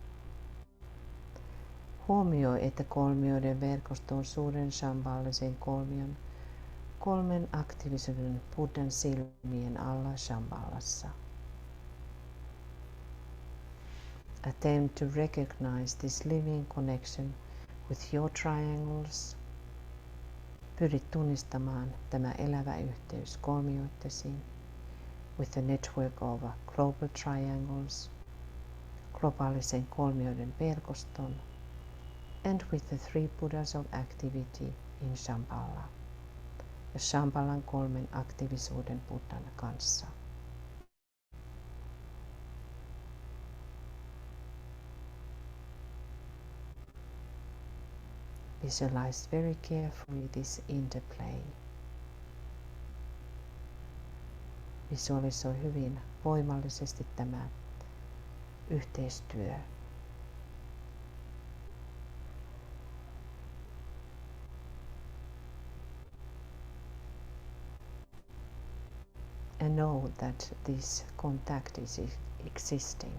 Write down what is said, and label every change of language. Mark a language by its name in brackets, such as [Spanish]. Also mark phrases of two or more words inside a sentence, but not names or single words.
[Finnish] Huomioi, että kolmioiden verkosto on suuren shambhalisen kolmion, kolmen aktiivisuuden Buddhan silmien alla Shambhalassa. [English] Attempt to recognize this living connection with your triangles. [Finnish] Pyrit tunnistamaan tämä elävä yhteys kolmioittesi [English] with a network of global triangles, [Finnish] globaalisen kolmioiden verkoston, [English] and with the three Buddhas of activity in Shambhala, [Finnish] ja Shambhalan kolmen aktiivisuuden Buddhan kanssa. [English] Visualize very carefully this interplay. [Finnish] Visualisoi hyvin voimallisesti tämä yhteistyö. [English] And know that this contact is existing.